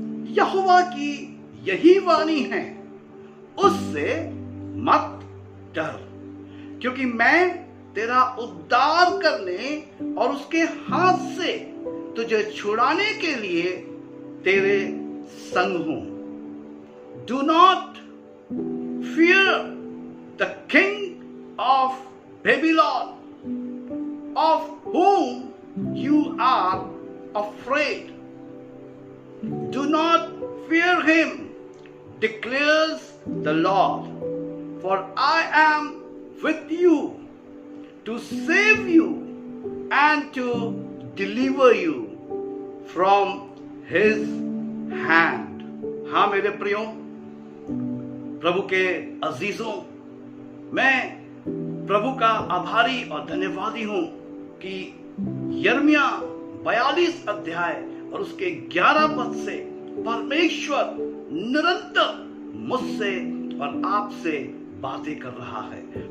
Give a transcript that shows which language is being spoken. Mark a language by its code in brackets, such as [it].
[hi] यहोवा की यही वाणी है, उससे मत डर, क्योंकि मैं तेरा उद्धार करने और उसके हाथ से तुझे छुड़ाने के लिए तेरे संग हूं। [en] Do not fear the king of Babylon, of whom you are afraid. Do not fear him, declares the Lord, for I am with you to save you and to deliver you from his hand. [hi] हाँ मेरे प्रियो, प्रभु के अजीजों, मैं प्रभु का आभारी और धन्यवादी हूं कि यिर्मयाह 42 अध्याय और उसके 11 पद से परमेश्वर निरंतर मुझसे और आपसे बातें कर रहा है।